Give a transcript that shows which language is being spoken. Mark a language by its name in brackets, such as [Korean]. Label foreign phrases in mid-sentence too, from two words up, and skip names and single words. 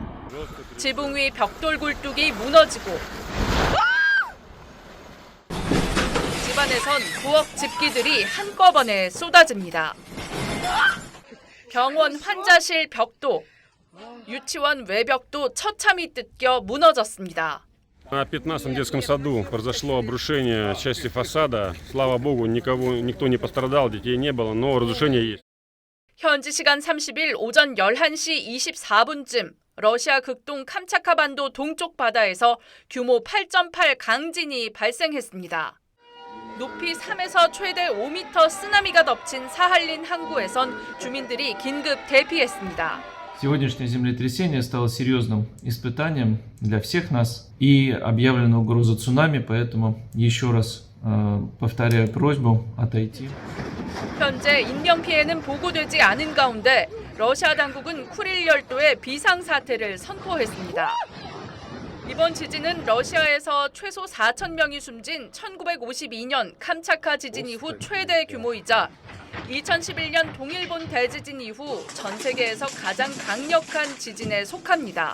[Korean] 지붕 위 벽돌 굴뚝이 무너지고 집안에선 부엌 집기들이 한꺼번에 쏟아집니다. 병원 환자실 벽도, 유치원 외벽도 처참히 뜯겨 무너졌습니다. [Russian] На 15-м детском саду произошло обрушение части фасада. Слава богу, никто не пострадал, детей не было, но разрушение есть. [Korean] 현지 시간 30일 오전 11시 24분쯤 러시아 극동 캄차카 반도 동쪽 바다에서 규모 8.8 강진이 발생했습니다. 높이 3에서 최대 5m 쓰나미가 덮친 사할린 항구에선 주민들이 긴급 대피했습니다. [Russian] Сегодняшнее землетрясение стало серьезным испытанием для всех нас и объявлена угроза цунами, поэтому еще раз повторяю просьбу отойти. [Korean] 현재 인명 피해는 보고되지 않은 가운데 러시아 당국은 쿠릴 열도에 비상사태를 선포했습니다. 이번 지진은 러시아에서 최소 4천 명이 숨진 1952년 캄차카 지진 이후 최대 규모이자 2011년 동일본 대지진 이후 전 세계에서 가장 강력한 지진에 속합니다.